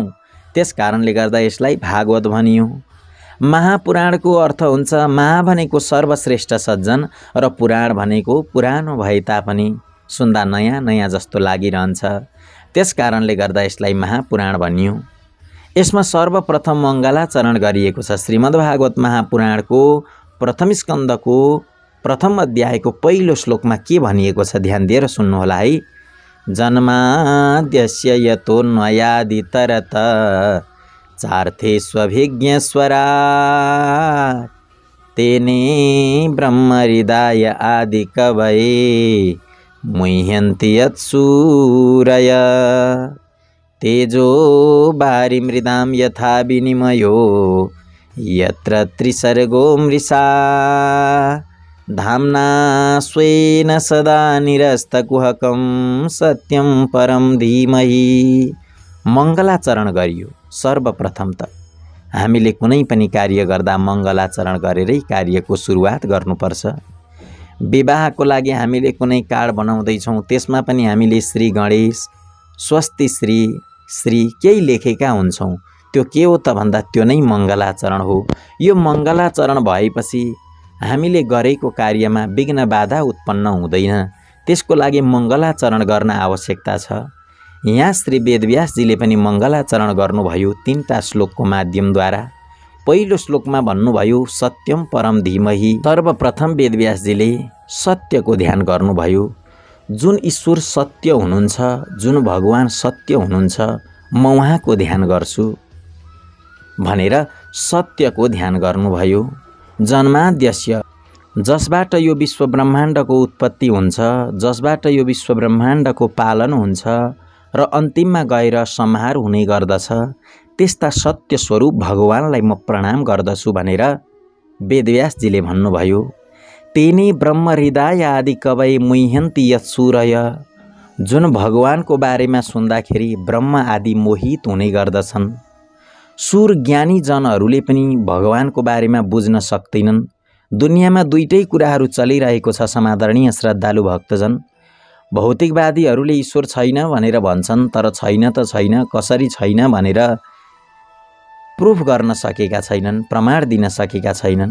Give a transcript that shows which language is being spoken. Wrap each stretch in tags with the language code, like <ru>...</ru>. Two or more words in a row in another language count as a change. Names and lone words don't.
<ne>त्यस कारणले गर्दा यसलाई भागवत भनियो। महापुराणको अर्थ हुन्छ, महा भनेको सर्वश्रेष्ठ सज्जन र पुराण भनेको पुरानो भए तापनि सुन्दा नयाँ नयाँ जस्तो लागिरहन्छ। त्यस कारणले गर्दा यसलाई महापुराण भनियो। यसमा सर्वप्रथम मङ्गलाचरण गरिएको छ। श्रीमद् भागवत महापुराणको प्रथम स्कन्दको प्रथम अध्यायको पहिलो श्लोकमा के भनिएको छ ध्यान दिएर सुन्नुहोला है।</ne> <sa>जन्माद्यस्य यतोऽन्वयादितरत चार्थेष्वभिज्ञस्वराट् तेने ब्रह्महृदाय आदिकवये मुह्यन्ति यत्सूरय तेजो वारिमृदां यथा विनिमयो यत्र त्रिसर्गो मृषा धाम्ना स्वेन सदा निरस्तकुहकं सत्यं परम धीमहि।</sa> <ne>मङ्गलाचरण गरियो। सर्वप्रथम त हामीले कुनै पनि कार्य गर्दा मङ्गलाचरण गरेरै कार्यको सुरुवात गर्नुपर्छ। विवाहको लागि हामीले कुनै कार्ड बनाउँदैछौँ, त्यसमा पनि हामीले श्री गणेश, स्वस्ति श्री केही लेखेका हुन्छौँ। त्यो के हो त भन्दा त्यो नै मङ्गलाचरण हो। यो मङ्गलाचरण भएपछि हामीले गरेको कार्यमा विघ्न बाधा उत्पन्न हुँदैन। त्यसको लागि मङ्गलाचरण गर्न आवश्यकता छ। यहाँ श्री वेदव्यासजीले पनि मङ्गलाचरण गर्नुभयो 3टा श्लोकको माध्यमद्वारा। पहिलो श्लोकमा भन्नुभयो</ne> <sa>सत्यम परम धीमहि।</sa> <ne>सर्वप्रथम वेदव्यासजीले सत्यको ध्यान गर्नुभयो। जुन ईश्वर सत्य हुनुहुन्छ, जुन भगवान सत्य हुनुहुन्छ, म उहाँको ध्यान गर्छु भनेर सत्यको ध्यान गर्नुभयो। जन्माद्यस्य, जसबाट यो विश्व ब्रह्माण्डको उत्पत्ति हुन्छ, जसबाट यो विश्व ब्रह्माण्डको पालन हुन्छ र अन्तिममा गएर संहार हुने गर्दछ, त्यस्ता सत्य स्वरूप भगवानलाई म प्रणाम गर्दछु भनेर वेदव्यासजीले भन्नुभयो।</ne> <sa>तेनी ब्रह्म हृदय आदि कवै मुह्यन्ति यत् सूरय।</sa> <ne>जुन भगवानको बारेमा सुन्दाखेरि ब्रह्म आदि मोहित हुने गर्दछन्। सुर ज्ञानी जनहरूले पनि भगवानको बारेमा बुझ्न सक्दैनन्। दुनियाँमा दुईटै कुराहरू चलिरहेको छ समादरणीय श्रद्धालु भक्तजन। भौतिकवादीहरूले ईश्वर छैन भनेर भन्छन्, तर छैन त छैन, कसरी छैन भनेर प्रुफ गर्न सकेका छैनन्, प्रमाण दिन सकेका छैनन्।</ne>